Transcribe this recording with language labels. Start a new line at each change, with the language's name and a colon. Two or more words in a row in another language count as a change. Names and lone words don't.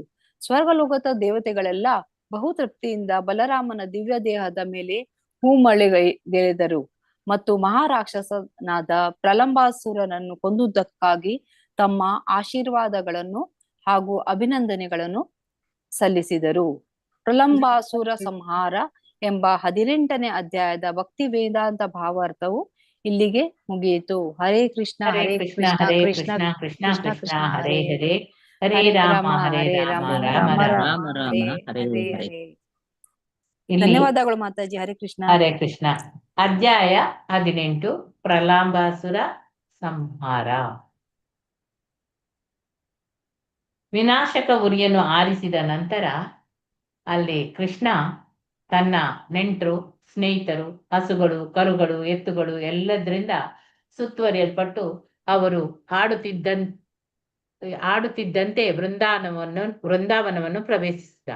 Kannada: ಸ್ವರ್ಗಲೋಕದ ದೇವತೆಗಳೆಲ್ಲ ಬಹು ತೃಪ್ತಿಯಿಂದ ಬಲರಾಮನ ದಿವ್ಯ ದೇಹದ ಮೇಲೆ ಹೂಮಳೆಗೆರೆದರು ಮತ್ತು ಮಹಾರಾಕ್ಷಸನಾದ ಪ್ರಲಂಬಾಸುರನನ್ನು ಕೊಂದುದಕ್ಕಾಗಿ ತಮ್ಮ ಆಶೀರ್ವಾದಗಳನ್ನು ಹಾಗೂ ಅಭಿನಂದನೆಗಳನ್ನು ಸಲ್ಲಿಸಿದರು. ಪ್ರಲಂಬಾಸುರ ಸಂಹಾರ ಎಂಬ 18ನೇ ಅಧ್ಯಾಯದ ಭಕ್ತಿ ವೇದಾಂತ ಭಾವಾರ್ಥವು ಇಲ್ಲಿಗೆ ಮುಗಿಯಿತು. ಹರೇ ಕೃಷ್ಣ ಹರೇ ಕೃಷ್ಣ ಹರೇ ಕೃಷ್ಣ ಕೃಷ್ಣ ಕೃಷ್ಣ ಹರೇ ಹರೇ ಹರೇ ರಾಮ ಹರೇ ರಾಮ ರಾಮ ರಾಮ ರಾಮ ಹರೇ ಹರೇ. ಇಲ್ಲಿ ಧನ್ಯವಾದಗಳು ಮಾತಾಜಿ. ಹರೇ ಕೃಷ್ಣ. ಹರೇ ಕೃಷ್ಣ. ಅಧ್ಯಾಯ 18 ಪ್ರಲಂಬಾಸುರ ಸಂಹಾರ. ವಿನಾಶಕ ಉರಿಯನ್ನು ಆರಿಸಿದ ನಂತರ ಅಲ್ಲಿ ಕೃಷ್ಣ ತನ್ನ ನೆಂಟರು, ಸ್ನೇಹಿತರು, ಹಸುಗಳು, ಕರುಗಳು, ಎತ್ತುಗಳು ಎಲ್ಲದರಿಂದ ಸುತ್ತುವರಿಯಲ್ಪಟ್ಟು ಅವರು ಆಡುತ್ತಿದ್ದಂತೆ ವೃಂದಾವನವನ್ನು ಪ್ರವೇಶಿಸಿದ.